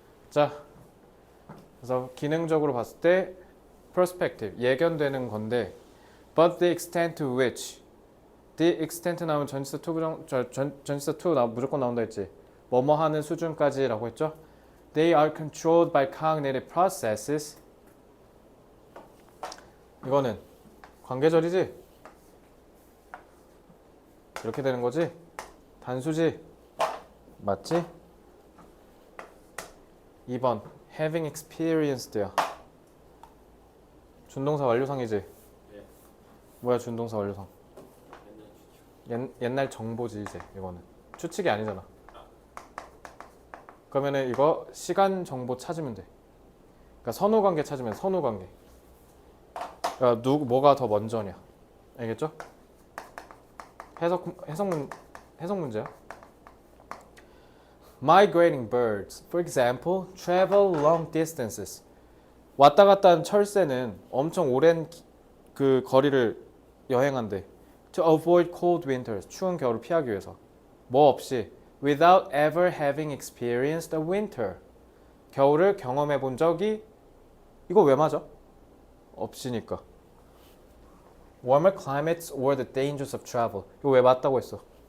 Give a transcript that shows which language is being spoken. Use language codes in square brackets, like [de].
[ko] 자, 그래서 기능적으로 봤을 때 perspective, 예견되는 건데 [en] but the extent to which the extent [ko] 나오면 전치사 to 무조건 나온다 했지. 뭐뭐 하는 수준까지라고 했죠. [en] They are controlled by cognitive processes. [ko] 이거는 관계절이지? 이렇게 되는 거지? 단수지? 맞지? 2번 [en] having experienced [ko] 야. 준동사 완료상이지? 예. 뭐야 준동사 완료상? 맨날 추측. 옛날 정보지 이제 이거는. 추측이 아니잖아. 그러면은 이거 시간 정보 찾으면 돼. 그러니까 선후 관계 찾으면 선후 관계. 그러니까 뭐가 더 먼저냐. 알겠죠? 해석 문제야. [en] Migrating birds, for example, travel long distances. [ko] 왔다 갔다 하는 철새는 엄청 오랜 그 거리를 여행한대. [en] To avoid cold winters, [ko] 추운 겨울을 피하기 위해서. 뭐 없이 [en] without ever having experienced a winter. [ko] 겨울을 경험해 본 적이 이거 왜 맞아? 없으니까. [en] Warmer climates or the dangers of travel. [ko] 이거 왜 맞다고 했어?